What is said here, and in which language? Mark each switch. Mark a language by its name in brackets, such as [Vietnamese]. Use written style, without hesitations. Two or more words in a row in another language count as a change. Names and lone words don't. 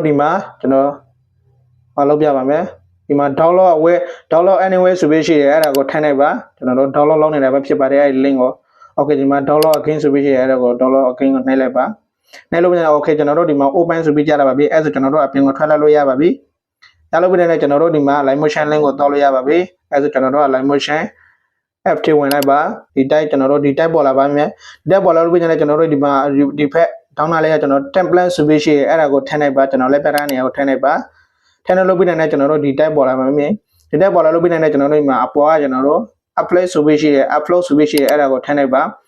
[Burmese] ဒီမှာကျွန်တော်မလုပ်ပြပါမယ်ဒီမှာ [English] download anyway [Burmese] ဆိုပြီးရှိရဲအဲ့ဒါကိုထည့်လိုက်ပါကျွန်တော်တို့ download လုပ်နေတာပဲဖြစ်ပါတယ်အဲ့ဒီ link ကို okay ဒီမှာ [English] download again [Burmese] ဆိုပြီးရှိရဲအဲ့ဒါကို [English] download again [Burmese] ကိုနှိပ်လိုက်ပါနှိပ်လို့ပြီးတော့ okay ကျွန်တော်တို့ဒီမှာ open ဆိုပြီးကြားလာပါပြီအဲ့ဆိုကျွန်တော်တို့အပြင်ကိုထွက်လာလို့ရပါပြီရလို့ပြီးတဲ့ကျွန်တော်တို့ဒီမှာ [English] align motion link [Burmese] ကိုတောက်လို့ရပါပြီအဲ့ဆိုကျွန်တော်တို့ [English] align motion F [Burmese] ထဲဝင်လိုက်ပါဒီ type ကျွန်တော်တို့ဒီ type ပေါ်လာပါမယ်ဒီ type ပေါ်လာလို့ပြီးရင်ကျွန်တော်တို့ဒီမှာဒီဖက်ဒေါင်းနာလေးကကျွန်တော် template ဆိုပြီးရှိရဲအဲ့ဒါကိုထည့်လိုက်ပါကျွန်တော်လည်းပြထားနေရကိုထည့်လိုက်ပါထည့်လို့ပြီးရင်ကျွန်တော်တို့ဒီ type ပေါ်လာပါမယ်ဒီ type ပေါ်လာလို့ပြီးရင်ကျွန်တော်တို့ဒီမှာအပေါ်ကကျွန်တော်တို့ upload ဆိုပြီးရှိရဲ upload ဆိုပြီးရှိရဲအဲ့ဒါကိုထည့်လိုက်ပါ